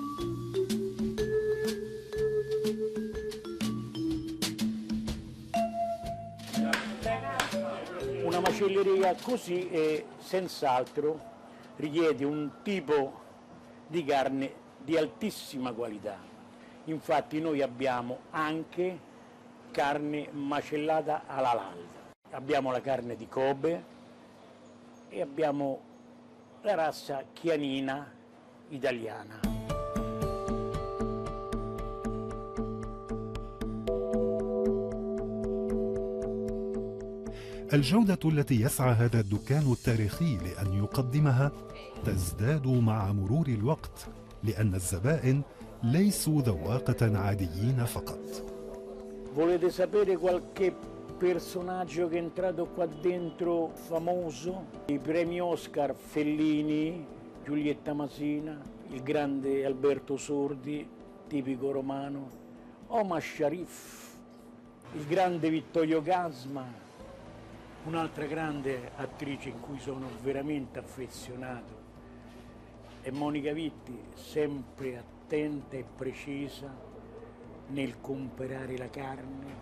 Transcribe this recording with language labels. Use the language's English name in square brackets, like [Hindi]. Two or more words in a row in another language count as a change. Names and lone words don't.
[Italian] Una macelleria così senz'altro richiede un tipo di carne di altissima qualità. Infatti noi abbiamo anche carne macellata all'halal. Abbiamo la carne di Kobe e abbiamo la razza chianina italiana. [Arabic] الجودة التي يسعى هذا الدكان التاريخي لأن يقدمها تزداد مع مرور الوقت، لأن الزبائن ليسوا ذواقة عاديين فقط. [Italian] Volete sapere qualche personaggio che è entrato qua dentro famoso? I premi Oscar Fellini, Giulietta Masina, il grande Alberto Sordi, tipico romano, Omar Sharif, il grande Vittorio Gasma, un'altra grande attrice in cui sono veramente affezionato, è Monica Vitti, sempre attenta e precisa nel comprare la carne.